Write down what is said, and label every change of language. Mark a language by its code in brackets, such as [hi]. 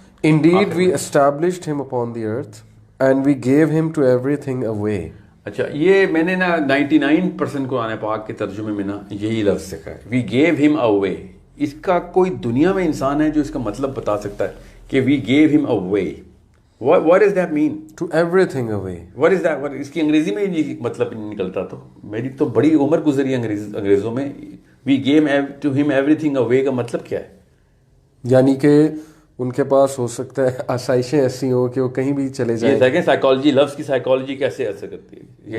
[en] Indeed we established him upon the earth and we gave him to everything away. [ur] اچھا یہ میں نے نا 99% قرآن پاک کے ترجمے میں نا یہی لفظ سکھا ہے, [en] we gave him away. [ur] اس کا کوئی دنیا میں انسان ہے جو اس کا مطلب بتا سکتا ہے کہ [en] we gave him away. What does that mean? To everything away. What is that? [ur] اس کی انگریزی میں یہ مطلب نہیں نکلتا. تو میری تو بڑی عمر گزری انگریزوں میں. [en] We gave to him everything away [ur] کا مطلب کیا ہے؟ یعنی کہ ان کے پاس ہو سکتا ہے آسائشیں ایسی ہوں کہ وہ کہیں بھی چلے جائیں. یہ دیکھیں سائیکالوجی, لفظ کی سائیکالوجی کیسے اثر کرتی ہے.